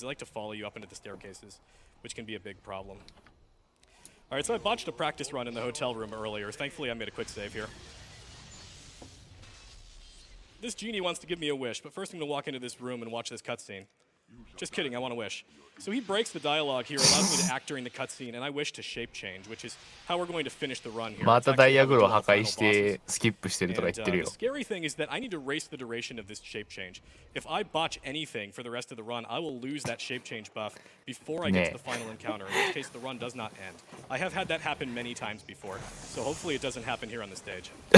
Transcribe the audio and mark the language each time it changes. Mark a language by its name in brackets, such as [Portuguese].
[English] They like to follow you up into the staircases, which can be a big problem. All right, so I botched a practice run in the hotel room earlier. Thankfully, I made a quick save here. This genie wants to give me a wish, but first I'm going to walk into this room and watch this cutscene. Just kidding, I want a wish. So he breaks the dialogue here, allows me to act during the cutscene, and I wish to shape change, which is how we're going to finish the run here. [Japanese] またダイヤグルを破壊してスキップしてるとか言ってるよ。 [English] The scary thing is that I need to race the duration of this shape change. If I botch anything for the rest of the run, I will lose that shape change buff before I get to the final encounter, in which case the run does not end. I have had that happen many times before, so hopefully it doesn't happen here on the stage.